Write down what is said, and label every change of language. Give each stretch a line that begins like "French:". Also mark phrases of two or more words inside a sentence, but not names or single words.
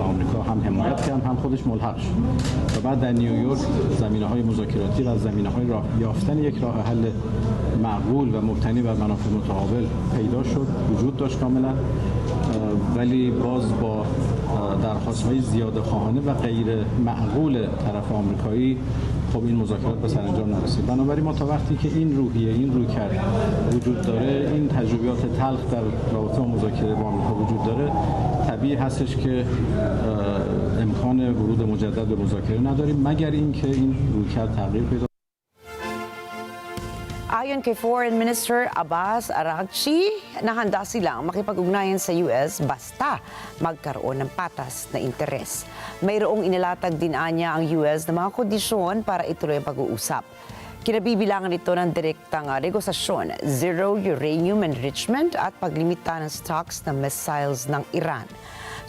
Persian: آمریکا هم حمایت کرد هم خودش ملحق شد و بعد در نیویورک زمینه‌های مذاکراتی و زمینه‌های یافتن یک راه حل معقول و مبتنی بر منافع متقابل پیدا شد، وجود داشت کاملا، ولی باز با درخواست‌های زیاده‌خواهانه و غیر معقول طرف آمریکایی خب این مذاکرات به سرانجام نرسید. بنابراین ما تا وقتی که این روحیه، این رویکرد وجود داره، این تجربیات تلخ در رابطه با مذاکره با آمریکا وجود داره، طبیعی هستش که امکان ورود مجدد به مذاکره نداریم مگر اینکه این رویکرد تغییر پیدا.
Filipino: Ayon kay
English: Foreign Minister
Filipino: Abbas Araghchi, nahanda silang makipag-ugnayan sa US basta magkaroon ng patas na interes. Mayroong inilatag din anya ang US na mga kondisyon para ituloy ang pag-uusap. Kinabibilangan ito ng direktang negosasyon,
English: zero uranium enrichment
Filipino: at paglimita ng stocks ng missiles ng Iran.